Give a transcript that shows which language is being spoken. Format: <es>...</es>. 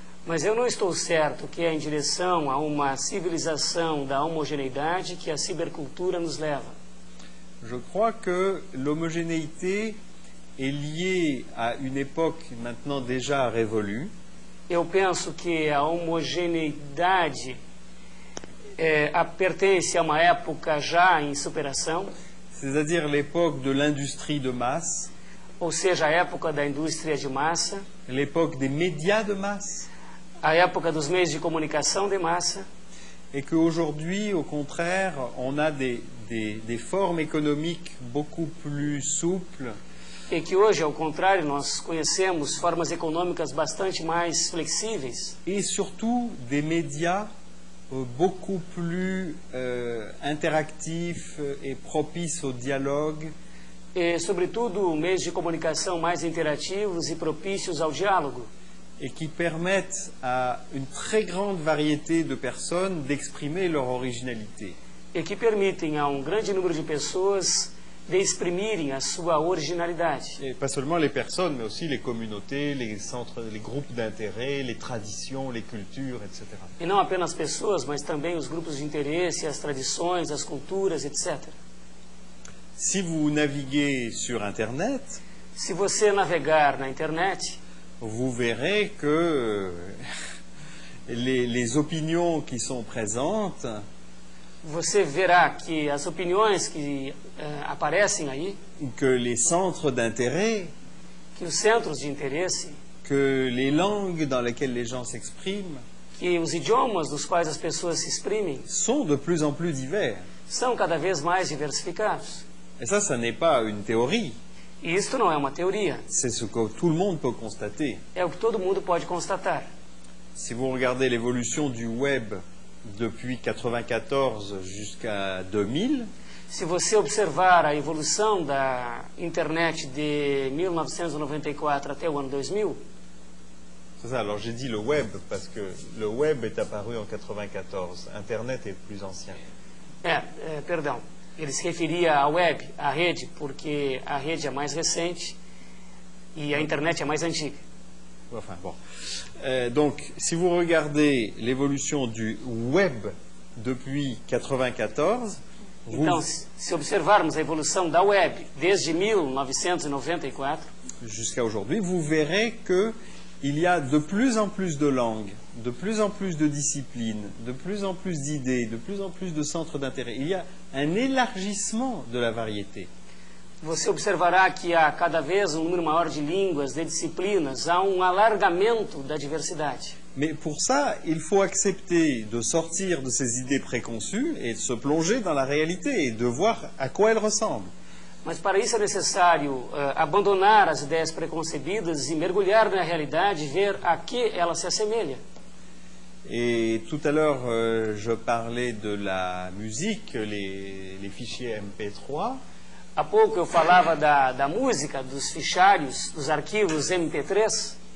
<pt>Mas eu não estou certo que é em direção a uma civilização da homogeneidade que a cibercultura nos leva.</pt> <fr>Je crois que l'homogénéité est liée à une époque maintenant déjà révolue.</fr> <pt>Eu penso que a homogeneidade pertence a uma época já em superação.</pt> <fr>C'est-à-dire l'époque de l'industrie de masse.</fr> <pt>Ou seja, a época da indústria de massa.</pt> <fr>L'époque des médias de masse.</fr> <pt>A época dos meios de comunicação de massa.</pt> <fr>Et qu'aujourd'hui, au contraire, on a des formes économiques beaucoup plus souples.</fr> <pt>E que hoje, ao contrário, nós conhecemos formas econômicas bastante mais flexíveis.</pt> <fr>Et surtout des médias beaucoup plus interactifs et propices au dialogue.</fr> <pt>E, sobretudo, meios de comunicação mais interativos e propícios ao diálogo.</pt> <fr>Et qui permettent à une très grande variété de personnes d'exprimer leur originalité.</fr> <pt>E que permitem a grande número de pessoas de exprimirem a sua originalidade.</pt> <fr>Et pas seulement les personnes, mais aussi les communautés, les centres, les groupes d'intérêt, les traditions, les cultures, etc.</fr> <pt>E não apenas pessoas, mas também os grupos de interesse, as tradições, as culturas, etc.</pt> <fr>Si vous naviguez sur Internet,</fr> <pt>se você navegar na internet,</pt> <fr>vous verrez que les opinions qui sont présentes,</fr> <pt>você verá que as opiniões que aparecem aí,</pt> <fr>que les centres d'intérêt,</fr> <pt>que os centros de interesse,</pt> <fr>que les langues dans lesquelles les gens s'expriment,</fr> <pt>que os idiomas dos quais as pessoas se exprimem,</pt> <fr>sont de plus en plus divers.</fr> <pt>São cada vez mais diversificados.</pt> <fr>Et ça n'est pas une théorie.</fr> <pt>E isto não é uma teoria.</pt> <fr>C'est ce que tout le monde peut constater.</fr> <pt>É o que todo mundo pode constatar.</pt> <fr>Si vous regardez l'évolution du web depuis 1994 jusqu'à 2000,</fr> <pt>se você observar a evolução da internet de 1994 até o ano 2000,</pt> <fr>C'est ça, alors j'ai dit le web, parce que le web est apparu en 94, Internet est plus ancien.</fr> <pt>Perdão, ele se referia à web, à rede, porque a rede é mais recente e a internet é mais antiga.</pt> <fr>Enfin, bon. Donc, si vous regardez l'évolution du web depuis 94,</fr> <pt>então, se observarmos a evolução da web desde 1994</pt> <fr>jusqu'à aujourd'hui, vous verrez que il y a de plus en plus de langues, de plus en plus de disciplines, de plus en plus d'idées, de plus en plus de centres d'intérêt. Il y a un élargissement de la variété.</fr> <pt>Você observará que há cada vez um número maior de línguas, de disciplinas, há um alargamento da diversidade.</pt> <fr>Mais pour ça, il faut accepter de sortir de ces idées préconçues et de se plonger dans la réalité et de voir à quoi elles ressemblent.</fr> <pt>Mas para isso é necessário abandonar as ideias preconcebidas e mergulhar na realidade e ver a que ela se assemelha.</pt> <fr>Et tout à l'heure, je parlais de la musique, les fichiers MP3.</fr> <pt>Há pouco eu falava da música, dos fichários, dos arquivos MP3.</pt>